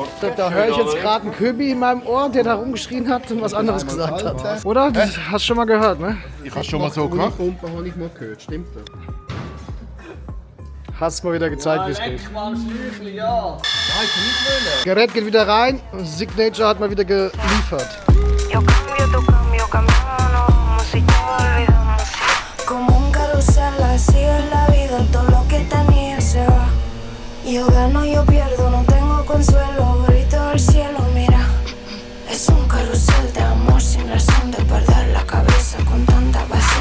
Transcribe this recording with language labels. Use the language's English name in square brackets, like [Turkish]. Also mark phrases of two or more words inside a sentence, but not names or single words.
[German] Da höre ich jetzt gerade einen Köbi in meinem Ohr, der da rumgeschrien hat und was anderes gesagt hat. Oder? Das hast du schon mal gehört, ne? Ich habe schon mal so gemacht. Pumpen habe ich mal gehört, stimmt das? Hast mal wieder gezeigt, wie es geht. Gerät geht wieder rein, Signature hat mal wieder geliefert. [Spanish] Como un carrusel, así es la vida, todo lo que tenía se va. Yo gano, yo pierdo, no tengo consuelo, grito al cielo, mira. Es un carrusel de amor sin razón de perder la cabeza con tanta pasión.